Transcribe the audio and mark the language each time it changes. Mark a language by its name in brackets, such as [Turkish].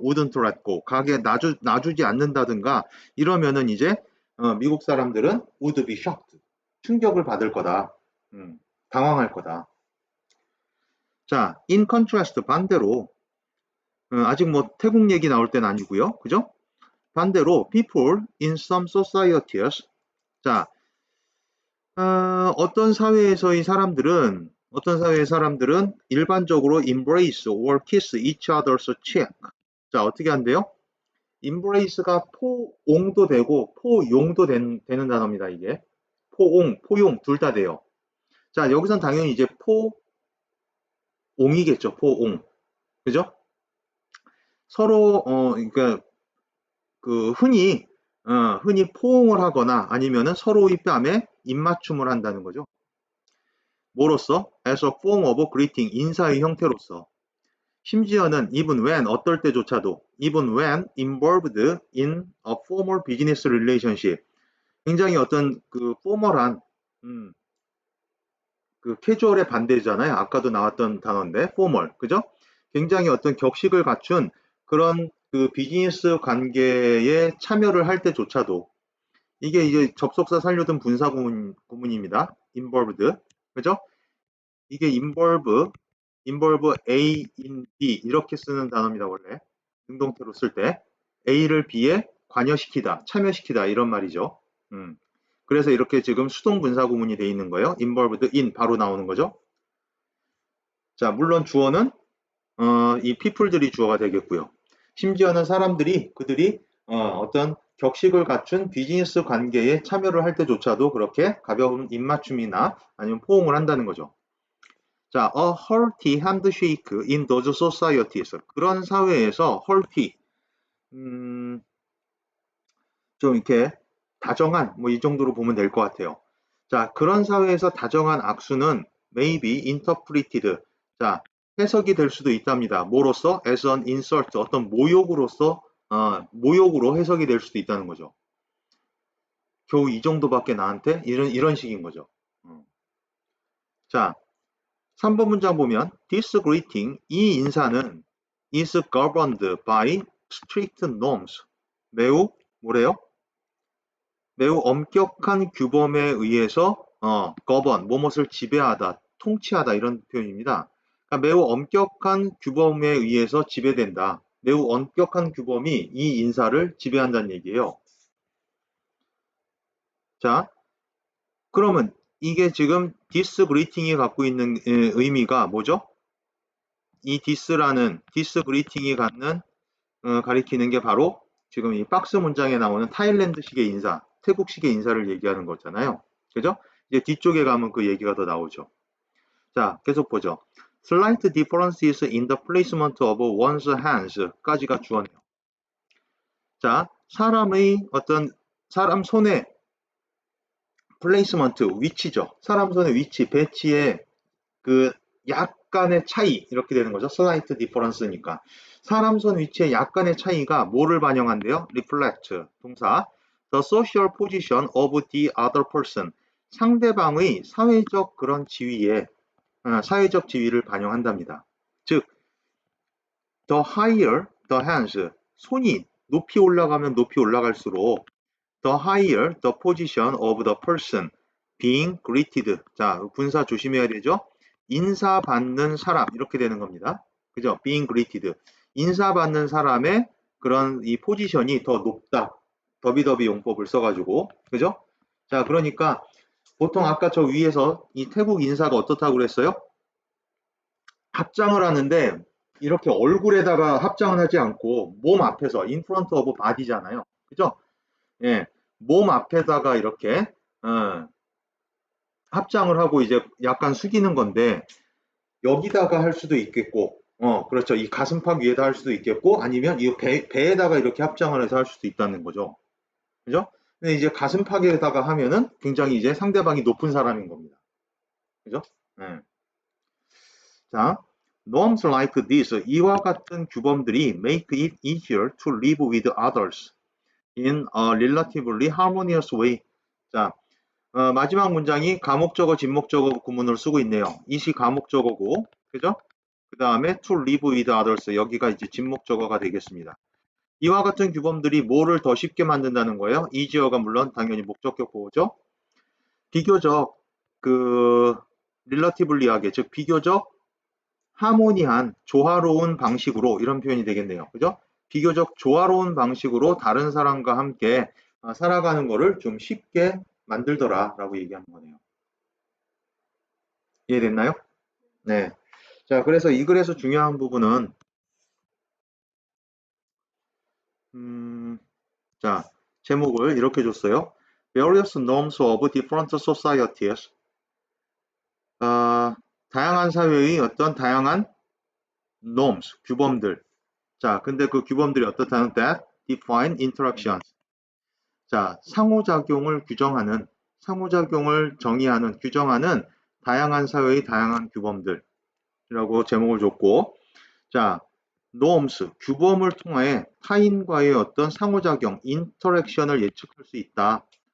[English] wouldn't let go, [Korean] 가게 놔주지 않는다든가 이러면은 이제 미국 사람들은 [English] would be shocked, [Korean] 충격을 받을 거다. 당황할 거다. 자, [English] in contrast [Korean] 반대로 아직 뭐 태국 얘기 나올 때는 아니고요. 그죠? 반대로 [English] people in some societies [Korean] 자, 어떤 사회의 사람들은 일반적으로 [English] embrace or kiss each other's cheek. [Korean] 자, 어떻게 한대요? embrace가 포옹도 되고 포용도 되는 단어입니다, 이게. 포용 둘 다 돼요. 자, 여기선 당연히 이제 포옹이겠죠, 포옹. 그죠? 서로, 그러니까 흔히 포옹을 하거나 아니면은 서로의 뺨에 입맞춤을 한다는 거죠. 뭐로써? [English] as a form of greeting, [Korean] 인사의 형태로서. 심지어는 [English] even when, [Korean] 어떨 때조차도 [English] even when involved in a formal business relationship. [Korean] 굉장히 어떤 그 포멀한 그 캐주얼의 반대잖아요. 아까도 나왔던 단어인데 포멀. 그죠? 굉장히 어떤 격식을 갖춘 그런 그 비즈니스 관계에 참여를 할 때조차도 이게 이제 접속사 살려둔 분사 구문입니다. involved. 그죠? 이게 involve A in B 이렇게 쓰는 단어입니다. 원래 능동태로 쓸 때 A를 B에 관여시키다, 참여시키다 이런 말이죠. 그래서 이렇게 지금 수동 분사 구문이 돼 있는 거예요. involved in 바로 나오는 거죠. 자, 물론 주어는 이 people들이 주어가 되겠고요. 심지어는 그들이 어떤 격식을 갖춘 비즈니스 관계에 참여를 할 때조차도 그렇게 가벼운 입맞춤이나 아니면 포옹을 한다는 거죠. [English] 자, a hearty handshake in those societies. [Korean] 그런 사회에서 hearty, 좀 이렇게 다정한, 뭐 이 정도로 보면 될 것 같아요. 자, 그런 사회에서 다정한 악수는 [English] maybe interpreted. [Korean] 자, 해석이 될 수도 있답니다. 뭐로써? [English] as an insult, [Korean] 어떤 모욕으로 해석이 될 수도 있다는 거죠. 겨우 이 정도밖에 나한테? 이런 식인 거죠. 자, 3번 문장 보면 [English] this greeting, [Korean] 이 인사는 [English] is governed by strict norms. [Korean] 매우 뭐래요? 매우 엄격한 규범에 의해서 govern, 무엇을 지배하다, 통치하다 이런 표현입니다. 그러니까 매우 엄격한 규범에 의해서 지배된다. 매우 엄격한 규범이 이 인사를 지배한다는 얘기예요. 자, 그러면 이게 지금 [English] this greeting [Korean] 이 갖고 있는 의미가 뭐죠? 이 [English] this greeting [Korean] 이 갖는 가리키는 게 바로 지금 이 박스 문장에 나오는 타일랜드식의 인사, 태국식의 인사를 얘기하는 거잖아요. 그죠? 이제 뒤쪽에 가면 그 얘기가 더 나오죠. 자, 계속 보죠. [English] Slight differences in the placement of one's hands [Korean] 까지가 주어네요. 자, 사람 손의 플레이스먼트, 위치죠. 사람 손의 위치, 배치의 그 약간의 차이 이렇게 되는 거죠. [English] slight difference니까. [Korean] 사람 손 위치의 약간의 차이가 뭐를 반영한대요? reflect 동사 [English] the social position of the other person [Korean] 상대방의 사회적 그런 지위에 사회적 지위를 반영한답니다. [English] 즉 the higher the hands [Korean] 손이 높이 올라가면 높이 올라갈수록 [English] the higher the position of the person being greeted [Korean] 자 분사 조심해야 되죠. 인사받는 사람 이렇게 되는 겁니다. 그죠? [English] being greeted [Korean] 인사받는 사람의 그런 이 포지션이 더 높다. 더비더비 용법을 써가지고 그죠? 자 그러니까 보통 아까 저 위에서 이 태국 인사가 어떻다고 그랬어요? 합장을 하는데 이렇게 얼굴에다가 합장을 하지 않고 몸 앞에서 [English] in front of body [Korean] 잖아요. 그죠? 예, 몸 앞에다가 이렇게 합장을 하고 이제 약간 숙이는 건데 여기다가 할 수도 있겠고, 그렇죠. 이 가슴팍 위에다 할 수도 있겠고, 아니면 이 배에다가 이렇게 합장을 해서 할 수도 있다는 거죠. 그죠? 근데 이제 가슴팍에다가 하면은 굉장히 이제 상대방이 높은 사람인 겁니다. 그죠? 네. [English] 자, norms like this, [Korean] 이와 같은 규범들이 [English] make it easier to live with others in a relatively harmonious way. [Korean] 자, 마지막 문장이 가목적어, 진목적어 구문을 쓰고 있네요. 이시 가목적어고, 그죠? 그 다음에 to live with others, 여기가 이제 진목적어가 되겠습니다. 이와 같은 규범들이 뭐를 더 쉽게 만든다는 거예요? easier가 물론 당연히 목적격 보호죠. 비교적 relatively하게, 즉 비교적 하모니한, 조화로운 방식으로 이런 표현이 되겠네요. 그죠? 비교적 조화로운 방식으로 다른 사람과 함께 살아가는 거를 좀 쉽게 만들더라 라고 얘기하는 거네요. 이해됐나요? 네. 자, 그래서 이 글에서 중요한 부분은 자, 제목을 이렇게 줬어요. [English] Various norms of different societies. [Korean] 다양한 사회의 어떤 다양한 norms, 규범들. 자, 근데 그 규범들이 어떻다는 [English] that define interactions. [Korean] 자, 상호작용을 규정하는, 상호작용을 정의하는, 규정하는 다양한 사회의 다양한 규범들이라고 제목을 줬고, 자, norms, 규범을 통해 타인과의 어떤 상호작용, 인터랙션을 예측할 수 있다.